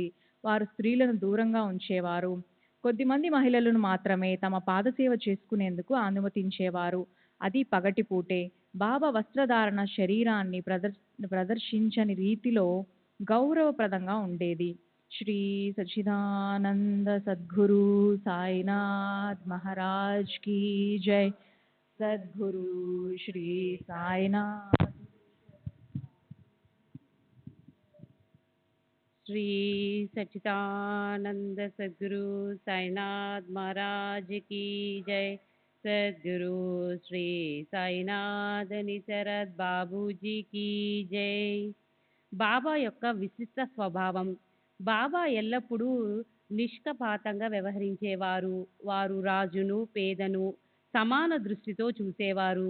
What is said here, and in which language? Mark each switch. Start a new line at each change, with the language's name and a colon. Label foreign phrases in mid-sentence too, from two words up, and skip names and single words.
Telugu: వారు స్త్రీలను దూరంగా ఉంచేవారు. కొద్దిమంది మహిళలను మాత్రమే తమ పాదసేవ చేసుకునేందుకు అనుమతించేవారు. అది పగటిపూటే. బాబా వస్త్రధారణ శరీరాన్ని ప్రదర్శించని రీతిలో గౌరవప్రదంగా ఉండేది. శ్రీ సచ్చిదానంద సద్గురు సాయినాథ్ మహారాజ్
Hindi: की जय.
Telugu: సద్గురు శ్రీ సాయినాథ్. శ్రీ సచ్చిదానంద సద్గురు సాయినాథ్ మహారాజ్
Hindi: की जय.
Telugu: సద్గురు శ్రీ సాయినాథ్ శరద్ బాబూజీ
Hindi: की जय.
Telugu: బాబా యొక్క విశిష్ట స్వభావం. బాబా ఎల్లప్పుడూ నిష్కపాతంగా వ్యవహరించేవారు. వారు రాజును పేదను సమాన దృష్టితో చూసేవారు.